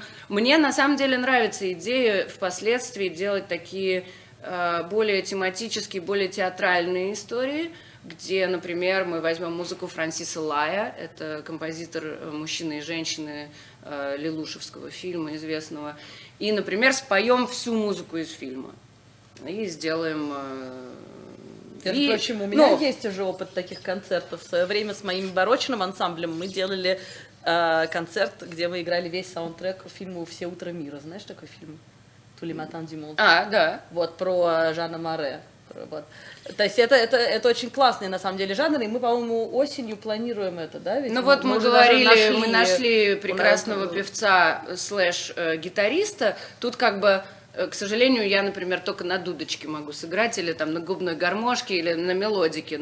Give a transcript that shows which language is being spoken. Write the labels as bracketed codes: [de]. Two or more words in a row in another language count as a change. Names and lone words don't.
[ru] Мне на самом деле нравится идея впоследствии делать такие более тематические, более театральные истории, где, например, мы возьмем музыку Франсиса Лая, это композитор «Мужчины и женщины» лелушевского фильма известного, и, например, споем всю музыку из фильма и сделаем... Между прочим, у меня есть уже опыт таких концертов. В свое время с моим барочным ансамблем мы делали концерт, где мы играли весь саундтрек фильму «Все утро мира». Знаешь такой фильм? «Tous les matins du monde». А, да. Вот, про Жана Море. Вот. То есть это очень классный, на самом деле, жанр, и мы, по-моему, осенью планируем это, да? Ведь ну вот мы уже говорили, мы нашли прекрасного певца /гитариста. Тут как бы, к сожалению, я, например, только на дудочке могу сыграть, или там на губной гармошке, или на мелодике.